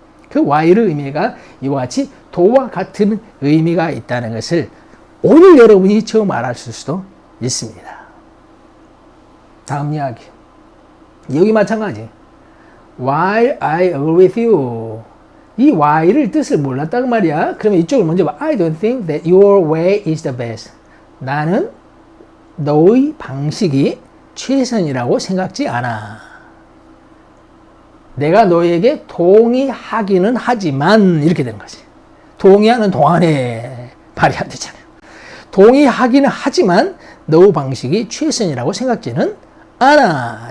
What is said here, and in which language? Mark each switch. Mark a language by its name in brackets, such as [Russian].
[Korean] 그 while의 의미가 이와 같이 도와 같은 의미가 있다는 것을 오늘 여러분이 처음 알았을 수도 있습니다. 다음 이야기. 여기 마찬가지. [English] While I agree with you. [Korean] 이 while을 뜻을 몰랐단 말이야. 그러면 이쪽을 먼저 봐. [English] I don't think that your way is the best. [Korean] 나는 너의 방식이 최선이라고 생각지 않아. 내가 너에게 동의하기는 하지만 이렇게 되는 거지. 동의하는 동안에 말이 안 되잖아요. 동의하기는 하지만 너 방식이 최선이라고 생각지는 않아.